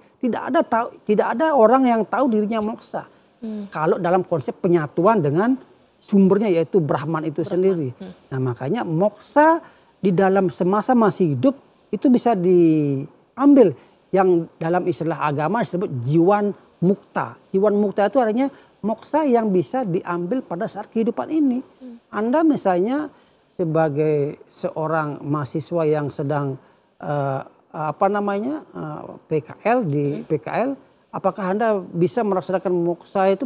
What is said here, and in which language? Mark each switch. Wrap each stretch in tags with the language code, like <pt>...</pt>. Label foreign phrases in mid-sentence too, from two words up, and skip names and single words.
<id>Tidak ada orang yang tahu dirinya moksa. Kalau dalam konsep penyatuan dengan sumbernya yaitu Brahman itu sendiri. Nah, makanya moksa di dalam semasa masih hidup itu bisa diambil yang dalam istilah agama disebut jiwan mukta. Jiwan mukta itu artinya moksa yang bisa diambil pada saat kehidupan ini. Anda misalnya sebagai seorang mahasiswa yang sedang PKL di PKL, apakah Anda bisa merasakan moksa itu?</id>